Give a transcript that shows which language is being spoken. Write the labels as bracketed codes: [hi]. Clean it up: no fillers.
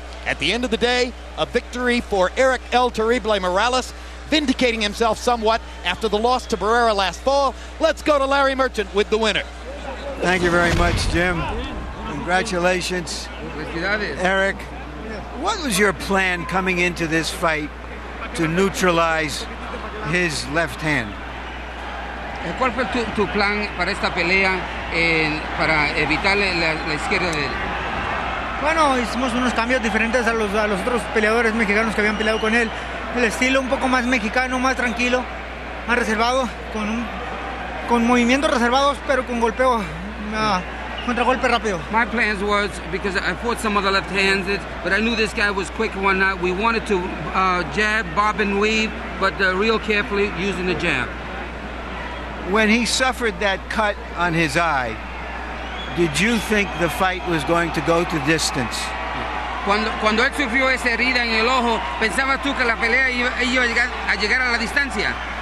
[en] At the end of the day, a victory for ERIK El Terrible Morales, vindicating himself somewhat after the loss to Barrera last fall. Let's go to Larry Merchant with the winner. Thank you very much, Jim. Congratulations, ERIK. What was your plan coming into this fight to neutralize his left hand? [es] ¿Cuál fue tu plan para esta pelea para evitar la izquierda de él? Bueno, hicimos unos cambios diferentes a los otros peleadores mexicanos que habían peleado con él. El estilo un poco más mexicano, más tranquilo, más reservado, con movimientos reservados, pero con golpeo, contragolpe rápido. [en] My plans was, because I fought some of the left-handed, but I knew this guy was quick and whatnot. We wanted to jab, bob and weave, but real carefully using the jab. When he suffered that cut on his eye, did you think the fight was going to go to distance? [es] Cuando él sufrió esa herida en el ojo, ¿pensabas tú que la pelea iba a llegar a la distancia?